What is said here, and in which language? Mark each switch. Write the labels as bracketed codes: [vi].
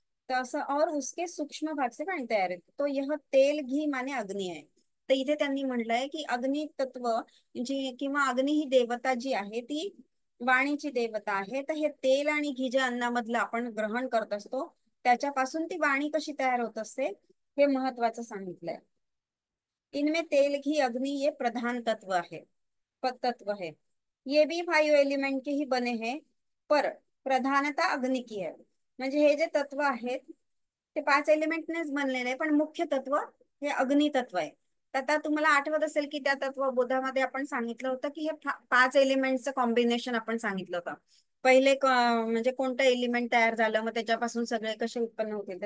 [mr] तर असं, [hi] और उसके सूक्ष्म भाग से पाणी तयार आहे, तो यह तेल घी माने अग्नी आहे. [mr] तर इथे त्यांनी म्हटलंय की अग्नि तत्व जी किंवा अग्नी ही देवता जी आहे ती वाणीची देवता आहे. तर हे तेल आणि घी जे अन्नामधलं आपण ग्रहण करत असतो त्याच्यापासून ती वाणी कशी तयार होत असते हे महत्वाचं सांगितलंय. [hi] इनमें तेल घी अग्नि ये प्रधान तत्व है, तत्व है। ये भी 5 एलिमेंट के ही बने हैं, पर प्रधानता अग्नि की है. [mr] म्हणजे हे जे तत्व आहेत ते 5 एलिमेंटनेच बनलेले आहे, पण मुख्य तत्व हे अग्नि तत्व आहे. तर आता तुम्हाला आठवत असेल की त्या तत्वबोधामध्ये आपण सांगितलं होतं की हे 5 एलिमेंटचं कॉम्बिनेशन आपण सांगितलं होतं. पहिले म्हणजे कोणतं एलिमेंट तयार झालं, मग त्याच्यापासून सगळे कसे उत्पन्न होतील.